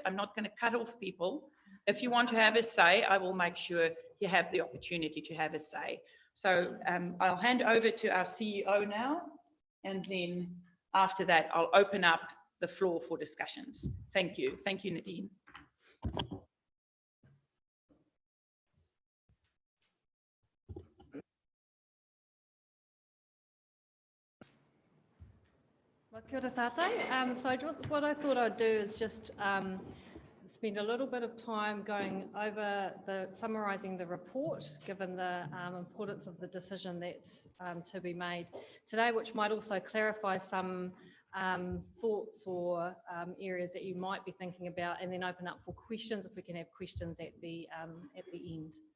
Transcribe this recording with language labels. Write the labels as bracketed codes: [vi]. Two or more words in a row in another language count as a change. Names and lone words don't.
[en] I'm not going to cut off people. If you want to have a say, I will make sure you have the opportunity to have a say. So I'll hand over to our CEO now, and then after that, I'll open up the floor for discussions. Thank you. Thank you, Nadine. [mi] Kia ora tātou. [en] So what I thought I'd do is just spend a little bit of time going over summarising the report, given the importance of the decision that's to be made today, which might also clarify some thoughts or areas that you might be thinking about, and then open up for questions if we can have questions at the end.